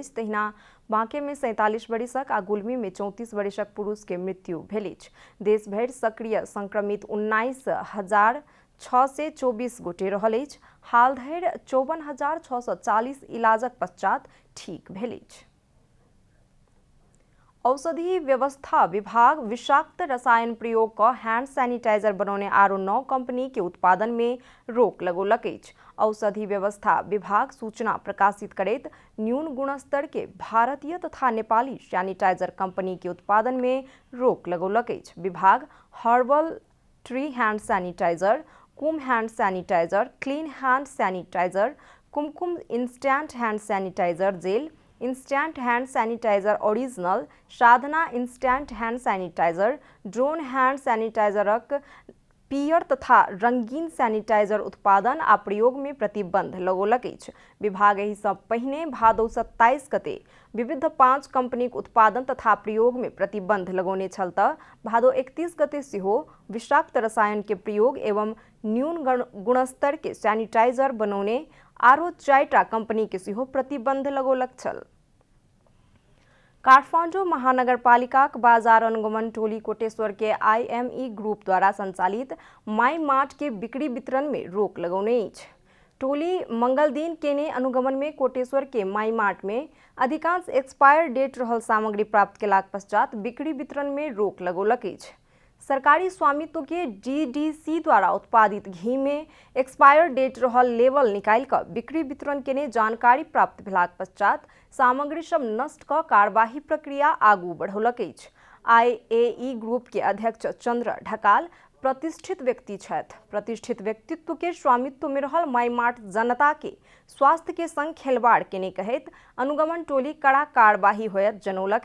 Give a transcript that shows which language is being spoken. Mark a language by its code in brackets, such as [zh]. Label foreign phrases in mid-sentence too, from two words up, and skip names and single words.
[mai] तहिना बांके में 47 वर्षक आ गुल्मी में 34 वर्षक पुरुष के मृत्यु भेल। देश भर सक्रिय संक्रमित 19,624 गोटे रहल। हाल धरि 54,640 इलाजक पश्चात ठीक भेल। औषधि व्यवस्था विभाग विषाक्त रसायन प्रयोग का [en] hand sanitizer [mai] बनौने आरो 9 कंपनी के उत्पादन में रोक लगौलक। औषधि व्यवस्था विभाग सूचना प्रकाशित करैत न्यून गुणस्तर के भारतीय तथा नेपाली सैनिटाइजर कंपनी के उत्पादन में रोक लगौलक। विभाग हर्बल ट्री हैंड सैनिटाइजर, कुम हैंड सैनिटाइजर, क्लीन हैंड सैनिटाइजर, कुमकुम इंस्टेंट हैंड सैनिटाइजर जेल, इंस्टेंट हैंड सैनिटाइजर ओरिजिनल, साधना इंस्टेंट हैंड सैनिटाइजर, ड्रोन हैंड सैनिटाइजरक पियर तथा रंगीन सैनिटाइजर उत्पादन आ प्रयोग में प्रतिबंध लगौलक। विभाग एहि सँ पहिने भादो 27 गते विविध 5 कंपनीक उत्पादन तथा प्रयोग में प्रतिबंध लगौने छल त भादो 31 गते सेहो विषाक्त रसायन के प्रयोग एवं न्यून गुणस्तर के सैनिटाइजर बनौने आरो 4टा कंपनी के सेहो प्रतिबंध लगौलक छल। काठमाडौँ महानगरपालिका बाजार अनुगमन टोली कोटेश्वर के आईएमई ग्रुप द्वारा संचालित माई मार्ट के बिक्री वितरण में रोक लगौने। टोली मंगल दिन केने अनुगमन में कोटेश्वर के माई मार्ट में अधिकांश [en] expire date [mai] रहल सामग्री प्राप्त केलाक पश्चात बिक्री वितरण में रोक लगौलक। सरकारी स्वामित्व के डीडीसी द्वारा उत्पादित घी में [en] expire date [mai] रहल लेवल निकाल कर बिक्री वितरण के जानकारी प्राप्त भेलाक पश्चात सामग्री सब नष्ट क कार्यवाही प्रक्रिया आगू बढ़ौलक। आईएई ग्रुप के अध्यक्ष चंद्र ढकाल प्रतिष्ठित व्यक्ति छथि। प्रतिष्ठित व्यक्तित्व के स्वामित्व में रहल माई मार्ट जनता के स्वास्थ्य के संग खेलवाड़ केने कहैत अनुगमन टोली कड़ा कार्यवाही होयत जनौलक।